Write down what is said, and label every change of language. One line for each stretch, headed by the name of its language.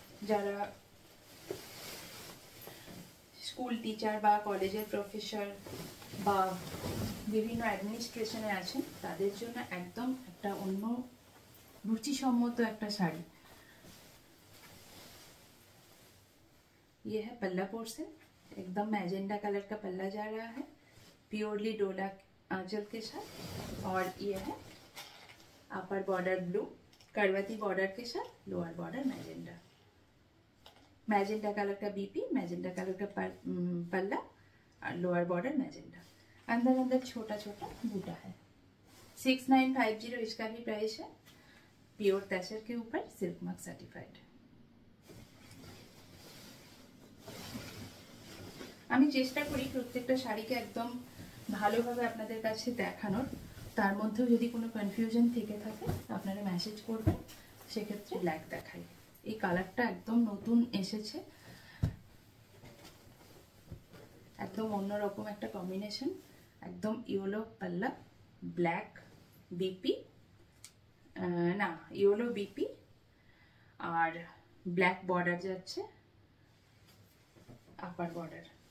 Bangla: যারা school teacher বা কলেজের প্রফেসর বা বিভিন্ন অ্যাডমিনিস্ট্রেশনে আছেন তাদের জন্য একদম একটা অন্য রুচিসম্মত একটা শাড়ি।
Hindi: ये है पल्ला पोर्शन, एकदम मैजेंडा कलर का पल्ला जा रहा है, प्योरली डोला आंचल के साथ, और ये है अपर बॉर्डर ब्लू करवती बॉर्डर के साथ, लोअर बॉर्डर मैजेंडा, मैजेंडा कलर का बीपी, मैजेंडा कलर का पल्ला और लोअर बॉर्डर मैजेंडा। अंदर अंदर छोटा छोटा बूटा है। 6950 इसका भी प्राइस है, प्योर तसर के ऊपर सिल्क मार्क सर्टिफाइड।
Bangla: আমি চেষ্টা করি প্রত্যেকটা শাড়িকে একদম ভালোভাবে আপনাদের কাছে দেখানোর, তার মধ্যেও যদি কোনো কনফিউশন থেকে থাকে আপনারা মেসেজ করবেন, সেক্ষেত্রে ব্ল্যাক দেখাই। এই কালারটা একদম নতুন এসেছে, একদম অন্যরকম একটা কম্বিনেশন, একদম ইয়েলো পাল্লা, ব্ল্যাক বিপি, না ইয়েলো বিপি আর ব্ল্যাক বর্ডার যাচ্ছে अपर बॉर्डर।